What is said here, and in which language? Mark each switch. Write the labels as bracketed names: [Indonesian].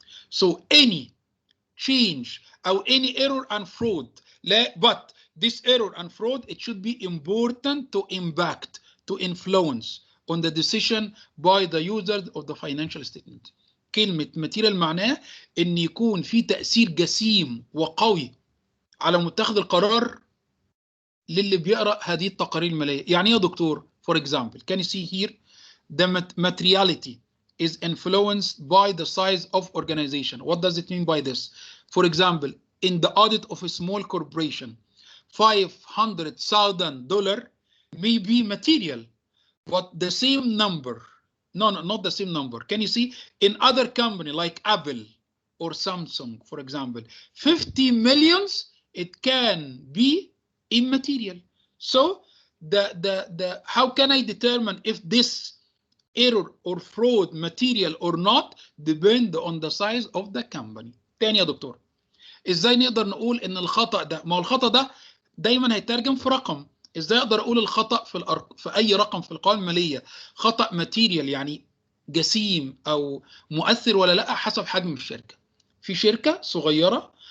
[English] So any change or any error and fraud, but this error and fraud, it should be important to impact, to influence on the decision by the users of the financial statement. [Arabic] كلمة material معناه ان يكون في تأثير جسيم وقوي على متخذ القرار للي بيقرأ هذه التقارير المالية. يعني ايه يا دكتور؟ [English] For example, can you see here? The materiality is influenced by the size of organization. What does it mean by this? For example, in the audit of a small corporation, $500,000 may be material, but the same number, no, not the same number. Can you see? In other company like Apple or Samsung, for example, 50 millions, it can be immaterial. So how can I determine if this error or fraud material or not? Depend on the size of the company. [Arabic] تاني يا دكتور, ازاي نقدر نقول ان الخطأ ده, ما هو الخطأ ده دايما هيترجم في رقم. ازاي اقدر اقول الخطأ في اي رقم في القوائم المالية خطأ ماتيريال يعني جسيم او مؤثر ولا لا؟ حسب حجم الشركة. في شركة صغيرة